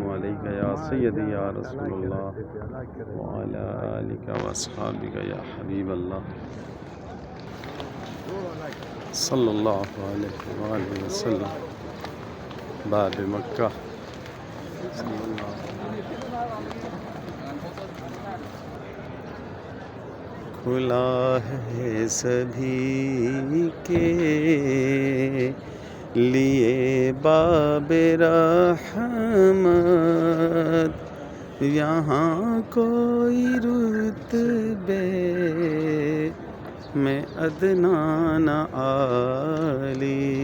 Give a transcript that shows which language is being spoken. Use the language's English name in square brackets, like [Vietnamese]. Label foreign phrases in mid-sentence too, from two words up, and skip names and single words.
[Arabic] عليك يا سيدي يا رسول الله وعلى آلك وأصحابك يا حبيب الله صلى الله عليه وسلم. [Hindi] बाब मक्का खुला है सभी के लिए बाब रहमत, यहाँ कोई रुतबे में अदना न आली।